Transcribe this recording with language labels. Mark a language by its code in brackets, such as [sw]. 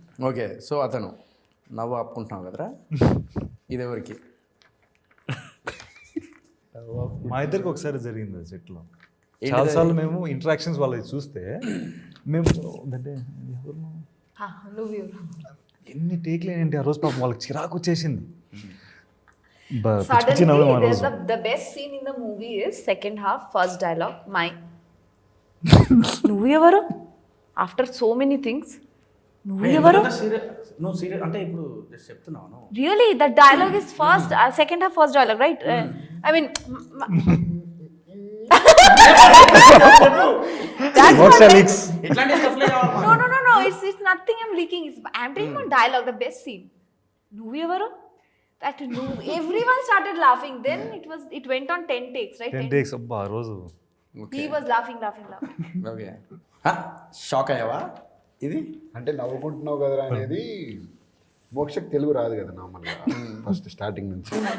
[te] Okay, so అతను నవ్వు ఆపుకుంటున్నావు కదరా, ఇది ఎవరికి? మా ఇద్దరికి ఒకసారి జరిగింది అది సెట్లో. చాలాసార్లు మేము ఇంటరాక్షన్స్ వాళ్ళకి చూస్తే మేము అంటే నువ్వు ఎన్ని టేక్లు ఏంటి ఆ రోజు పాపం వాళ్ళకి చిరాకు వచ్చేసింది. [en] suddenly the best scene in the movie is second half, first dialogue, my [te] నువ్వు ఎవరు [en] after so many things, నువ్వు ఎవరు? [te] నువ్వు సీరియస్ అంటే ఇప్పుడు చెప్తున్నాను. [en] Really, that dialogue is first, second half, first dialogue, right? I mean, that's what [te] ఇట్లాంటి stuff లే కావాలి. [en] no, it's nothing I'm leaking. I'm telling about dialogue, the best scene. [te] నువ్వు ఎవరు? [en] That everyone started laughing. Then it went on 10 takes, right? [te] 10 takes అబ్బా ఆ రోజు. [en] He was laughing. [te] Okay, shock అయ్యావా? ఇది అంటే నవ్వుకుంటున్నావు కదరా అనేది మోక్షకి తెలుగు రాదు కదా నార్మల్గా ఫస్ట్ స్టార్టింగ్ నుంచి.